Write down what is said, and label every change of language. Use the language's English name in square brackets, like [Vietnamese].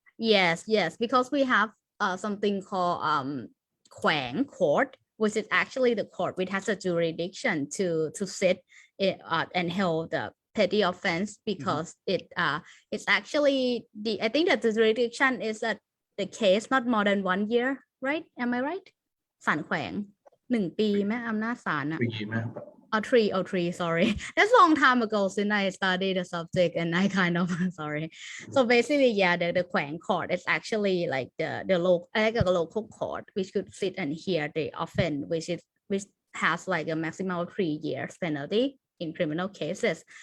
[English] Yes, because we have something called Quang court, which is actually the court which has a jurisdiction to sit it, and hold the petty offense, because it's actually I think that the jurisdiction is that the case not more than 1 year, right? Am I right? [Thai] ศาลแขวง1 ปีไหมอำนาจศาล 3, [English] sorry. That's a long time ago since I studied the subject, and I kind of sorry. So basically, the Quang court is actually like the local court which could sit and hear the offense, which has like a maximum of 3 years penalty in criminal cases.